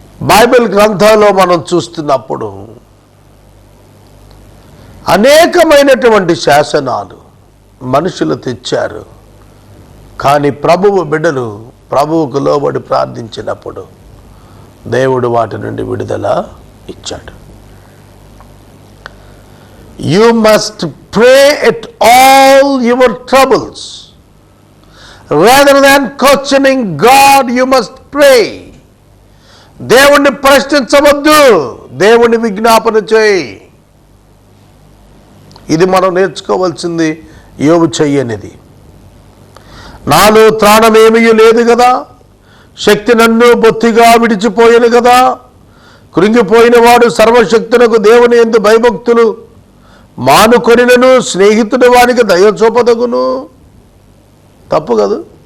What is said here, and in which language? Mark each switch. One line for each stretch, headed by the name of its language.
Telugu: Bible గ్రంథంలో మనం చూస్తున్నప్పుడు అనేకమైనటువంటి శాసనాలు మనుషులు తెచ్చారు. కానీ ప్రభువు బిడ్డలు ప్రభువుకు లోబడి ప్రార్థించినప్పుడు దేవుడు వాటి నుండి విడుదల ఇచ్చాడు.
English: You must pray at all your troubles. Rather than questioning God, you must pray.
Telugu: దేవుణ్ణి ప్రశ్నించవద్దు, దేవుణ్ణి విజ్ఞాపన చేయి. ఇది మనం నేర్చుకోవాల్సింది. యోబు చెయ్యనిది. నాలో త్రాణమేమీ లేదు కదా, శక్తి నన్ను బొత్తిగా విడిచిపోయేను కదా, కృంగిపోయిన వాడు సర్వశక్తులకు దేవుని యందు భయభక్తులు మానుకొనినను స్నేహితుడు వానికి దయ చూపదగును. తప్పు కదా.